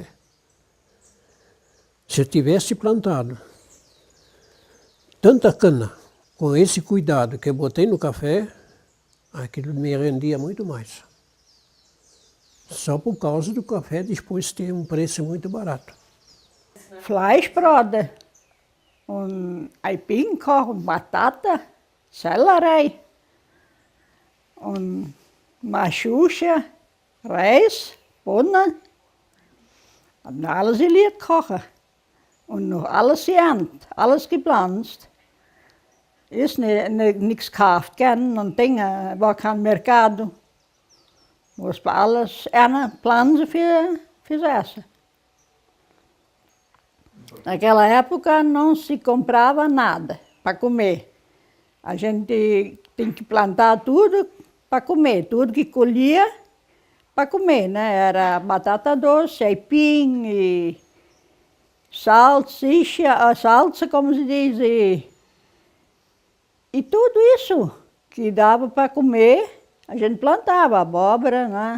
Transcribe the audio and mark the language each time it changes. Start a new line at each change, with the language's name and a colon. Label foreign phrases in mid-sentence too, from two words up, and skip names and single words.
Portuguese: Se eu tivesse plantado tanta cana, com esse cuidado que eu botei no café, aquilo me rendia muito mais. Só por causa do café depois ter um preço muito barato.
German: Fleischbraten und Aipin kochen, Batata, Sellerie und Maschusche, Reis, Bohnen. Und alles geleerd kochen. Und noch alles geerntet, alles gepflanzt. Ist nichts gekauft gern und Dinge, war kein Mercado. Muss man alles pflanzen fürs Essen.
Portuguese: Naquela época não se comprava nada para comer. A gente tem que plantar tudo para comer, tudo que colhia para comer, né? Era batata doce, aipim e salsa, como se diz, e tudo isso que dava para comer, a gente plantava abóbora, né?